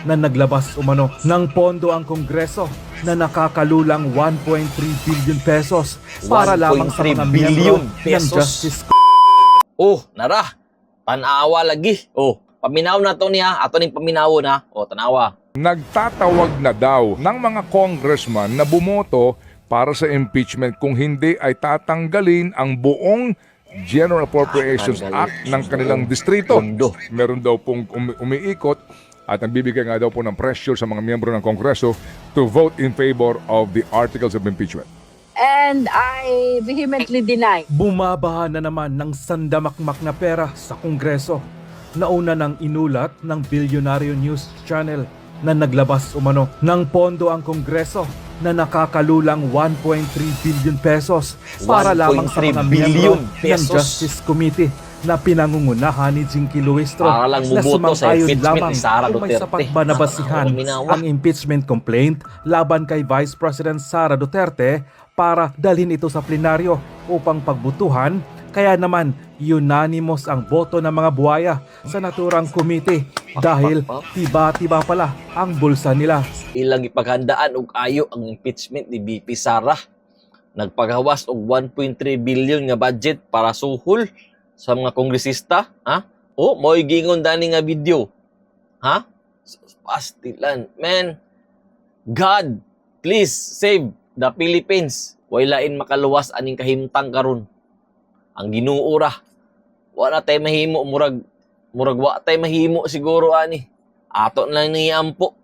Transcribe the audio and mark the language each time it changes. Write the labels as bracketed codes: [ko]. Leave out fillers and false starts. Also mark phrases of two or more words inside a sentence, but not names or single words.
[tl] na naglabas umano ng pondo ang Kongreso na nakakalulang 1.3 [en] billion pesos [tl] para lamang sa mga 1.3 miyembro billion ng pesos. Justice. [ceb] Oh, nara. Tanawa lagi. Oh, paminaw na to niya. Ato ning paminaw na. Oh, tanawa. [tl] Nagtatawag na daw ng mga congressman na bumoto para sa impeachment kung hindi ay tatanggalin ang buong General Appropriations Act ng kanilang distrito. Pondo. Meron daw pong umiikot at nagbibigay nga daw po ng pressure sa mga miyembro ng Kongreso [en] to vote in favor of the articles of impeachment. And I vehemently deny. [tl] Bumabaha na naman ng sandamakmak na pera sa Kongreso. Nauna nang inulat ng Bilyonaryo News Channel na naglabas umano ng pondo ang Kongreso na nakakalulang 1.3 [en] billion pesos [tl] para lamang sa 1.3 mga billion miyembro ng pesos. Justice Committee na pinangungunahan ni Jinky Luistro Para lang na bumoto sa sumang-ayon impeachment lamang ni Sara kung may Duterte. sapat ba na basihan [ceb] Minawa. [tl] ang impeachment complaint laban kay Vice President Sara Duterte para dalhin ito sa plenaryo upang pagbutuhan. Kaya naman unanimous ang boto ng mga buhaya sa naturang komite dahil tiba-tiba pala ang bulsa nila. [ceb] Ilang ipaghandaan og ayo ang impeachment ni VP Sara. Nagpagawas og 1.3 billion nga budget para suhol sa mga kongresista, ha? Oh, mo'y gingon dani nga video. Ha? Pastilan, man. [en] God, please save the Philippines. [ceb] Way lain makaluwas aning kahimtang karon. Ang Ginoo ra. Wala tay mahimo murag wa tay mahimo siguro ani. Ato na lang ni ampo.